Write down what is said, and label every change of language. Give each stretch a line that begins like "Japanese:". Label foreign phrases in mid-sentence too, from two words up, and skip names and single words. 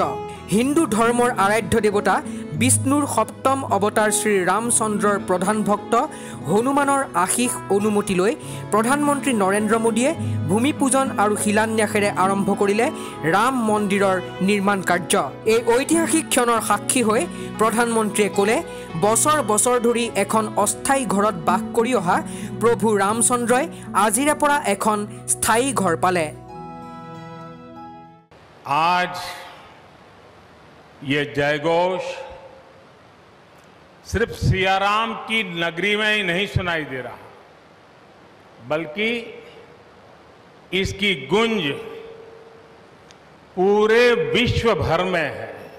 Assamese: হিন্দু ধৰ্মৰ আৰাধ্য দেৱতা বিষ্ণুৰ সপ্তম অৱতাৰ শ্ৰী ৰামচন্দ্ৰৰ প্ৰধান ভক্ত হনুমানৰ আশীষ অনুমতি লৈ প্ৰধানমন্ত্ৰী নৰেন্দ্ৰ মোদীয়ে ভূমি পূজন আৰু শিলান্যাসেৰে আৰম্ভ কৰিলে ৰাম মন্দিৰৰ নিৰ্মাণ কাৰ্য। এই ঐতিহাসিক ক্ষণৰ সাক্ষী হৈ প্ৰধানমন্ত্ৰীয়ে ক'লে, বছৰ বছৰ ধৰি এখন অস্থায়ী ঘৰত বাস কৰি অহা প্ৰভু ৰামচন্দ্ৰই আজিৰে পৰা এখন স্থায়ী ঘৰ পালে।
Hindi: आज ये जयघोष सिर्फ सियाराम की नगरी में ही नहीं सुनाई दे रहा, बल्कि इसकी गूंज पूरे विश्व भर में है।